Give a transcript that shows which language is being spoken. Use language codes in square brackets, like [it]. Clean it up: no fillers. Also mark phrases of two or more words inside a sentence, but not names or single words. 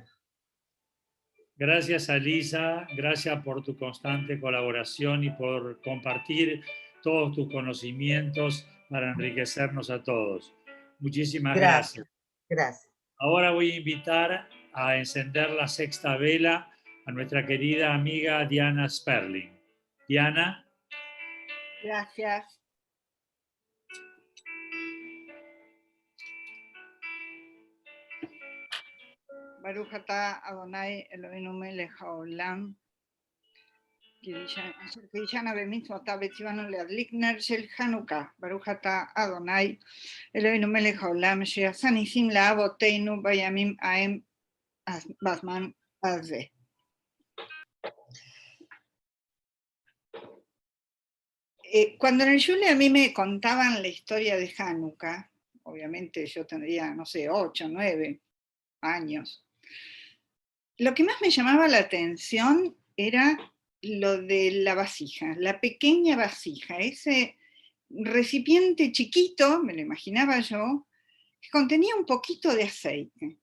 [es] Gracias, Alisa, gracias por tu constante colaboración y por compartir todos tus conocimientos para enriquecernos a todos. Muchísimas gracias. Gracias. Ahora voy a invitar a encender la sexta vela a nuestra querida amiga Diana Sperling. Diana. Gracias. [he] ברוך אתה אדוני אלוהינו מלך העולם, אשר קדישנה במצוותיו וציוונו להדליק נר של חנוכה. ברוך אתה אדוני אלוהינו מלך העולם שעשה ניסים לאבותינו בימים ההם בזמן הזה. [es] Cuando en el Yule a mí me contaban la historia de Hanukkah, obviamente yo tendría, no sé, 8, 9 años, lo que más me llamaba la atención era lo de la vasija, la pequeña vasija, ese recipiente chiquito, me lo imaginaba yo, que contenía un poquito de aceite.